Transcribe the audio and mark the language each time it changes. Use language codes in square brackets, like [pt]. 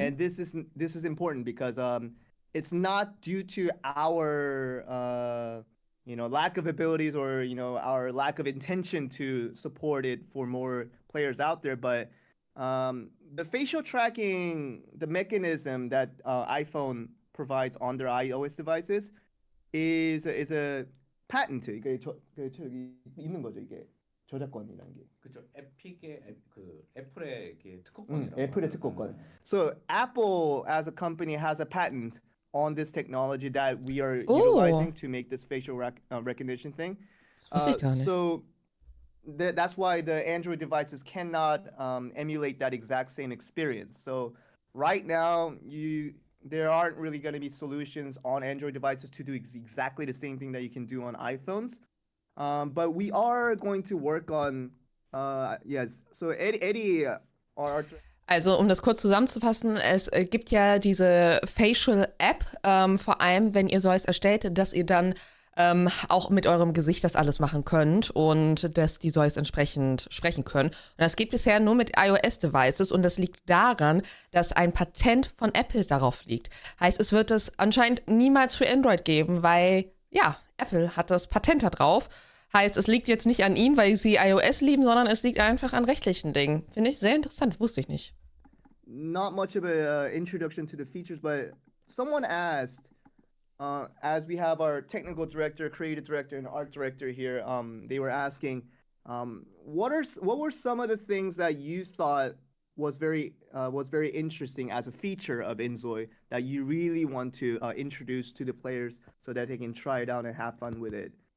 [en] And this is important because it's not due to our lack of abilities or our lack of intention to support it for more players out there, but the facial tracking, the mechanism that iPhone provides on their iOS devices is a patent. [ko] 이게 저기 있는 거죠, 이게. 저작권이라는 게. 그쵸. 에픽의 그 애플의 이렇게 특허권이라고. 애플의 특허권. [en] So Apple as a company has a patent on this technology that we are utilizing to make this facial recognition thing. [de] wusste ich gar nicht. [en] So that's why the Android devices cannot emulate that exact same experience. So right now, there aren't really going to be solutions on Android devices to do exactly the same thing that you can do on iPhones. But we are going to work on, yes. So Eddie, our [de] Also, um das kurz zusammenzufassen, es gibt ja diese Facial-App, vor allem, wenn ihr SOIs erstellt, dass ihr dann auch mit eurem Gesicht das alles machen könnt und dass die SOIs entsprechend sprechen können. Und das geht bisher nur mit iOS-Devices und das liegt daran, dass ein Patent von Apple darauf liegt. Heißt, es wird es anscheinend niemals für Android geben, weil, ja, Apple hat das Patent da drauf. Heißt, es liegt jetzt nicht an ihnen, weil sie iOS lieben, sondern es liegt einfach an rechtlichen Dingen. Finde ich sehr interessant, wusste ich nicht. [en] Not much of a introduction to the features, but someone asked, as we have our technical director, creative director, and art director here, they were asking, what were some of the things that you thought was very interesting as a feature of inZOI that you really want to introduce to the players so that they can try it out and have fun with it?